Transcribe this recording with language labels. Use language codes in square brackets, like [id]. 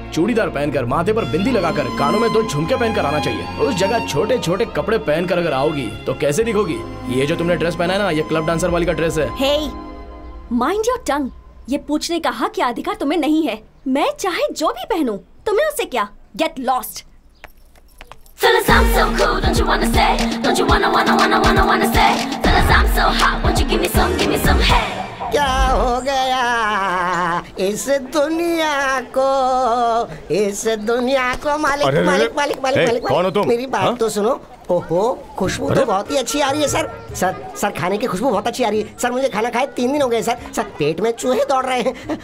[hi] चूड़ीदार पहनकर, माथे पर बिंदी लगाकर, कानों में 2 झुमके पहनकर आना चाहिए। उस जगह छोटे छोटे कपड़े पहनकर अगर आओगी तो कैसे दिखोगी? ये जो तुमने ड्रेस पहना है ना, ये क्लब डांसर वाली का ड्रेस है। [en] Hey, mind your tongue। [hi] ये पूछने का हक या अधिकार तुम्हें नहीं है। मैं चाहे जो भी पहनूं, तुम्हें उससे क्या? [en] Get lost। Fellas, I'm so cool, don't you wanna say? Don't you wanna say? Fellas, I'm so hot, won't you give me some head? [hi] क्या हो गया इस दुनिया को, इस दुनिया को? मालिक मालिक मालिक मालिक मालिक, कौन हो तुम? मेरी बात तो सुनो। ओहो, खुशबू तो बहुत ही अच्छी आ रही है सर। सर खाने की खुशबू बहुत अच्छी आ रही है सर। मुझे खाना खाए 3 दिन हो गए सर। पेट में चूहे दौड़ रहे हैं।